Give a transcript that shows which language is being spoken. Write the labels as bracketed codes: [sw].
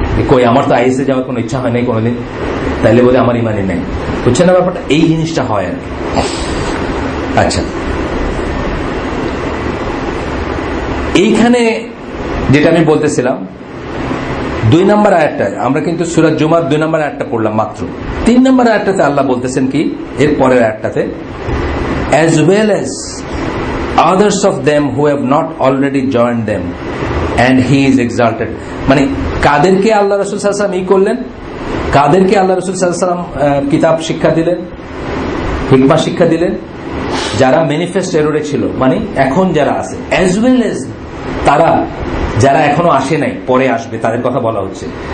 [bn] কই আমার তো আইএসএ যাওয়ার কোনো ইচ্ছা হয় নাই কোনোদিন, তাইলে বোধহয় আমার ইমানই নেই, বুঝছেন না ব্যাপারটা? এই জিনিসটা হয় আর কি। আচ্ছা, এইখানে যেটা আমি বলতেছিলাম 2 নম্বর আয়াতটা, আমরা কিন্তু সূরা জুমার 2 নম্বর আয়াতটা পড়লাম মাত্র। 3 নম্বর আয়াতটাতে আল্লাহ বলতেছেন কি, এর পরের আয়াতটাতে, [en] as well as others of them who have not already joined them and he is exalted। [bn] মানে কাদেরকে আল্লাহ রাসূল সাল্লাল্লাহু আলাইহি ওয়াসাল্লাম করলেন, কাদেরকে আল্লাহ রাসূল সাল্লাল্লাহু আলাইহি ওয়াসাল্লাম কিতাব শিক্ষা দিলেন, হিকমা শিক্ষা দিলেন? যারা ম্যানিফেস্ট এররে ছিল, মানে এখন যারা আছে, [en] as well as [bn] তারা যারা এখনো আসে নাই, পরে আসবে, তাদের কথা বলা হচ্ছে।